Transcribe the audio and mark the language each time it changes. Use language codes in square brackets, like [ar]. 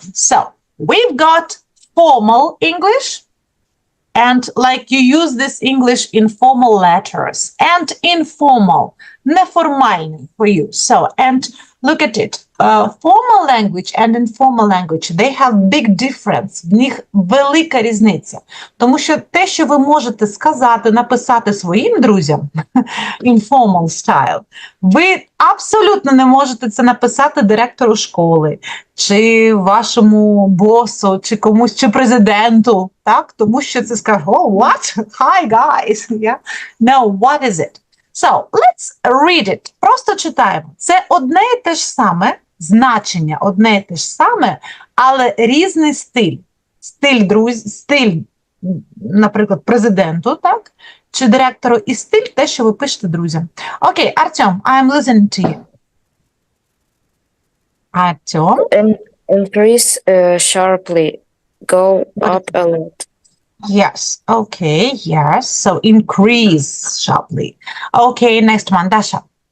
[en] So we've got formal English, and like you use this English in formal letters, and informal, [ru] неформальный [en] for you. So, and look at it. Formal language and informal language, they have big difference. [uk] В них велика різниця. Тому що те, що ви можете сказати, написати своїм друзям, [en] informal style, [uk] ви абсолютно не можете це написати директору школи, чи вашому босу, чи комусь, чи президенту, так? Тому що це скаже, [en] oh, what? Hi, guys. Yeah? No, what is it? So, let's read it. [uk] Просто читаємо. Це одне і те ж саме, значення одне і те ж саме, але різний стиль. Стиль, наприклад, президенту, так? Чи директору, і стиль те, що ви пишете друзям. Окей, Артем, [en] I'm listening to you. [uk] Артем. [en] Increase sharply. Go up a lot. Yes, okay, yes. So increase sharply. Okay, next one, Dasha.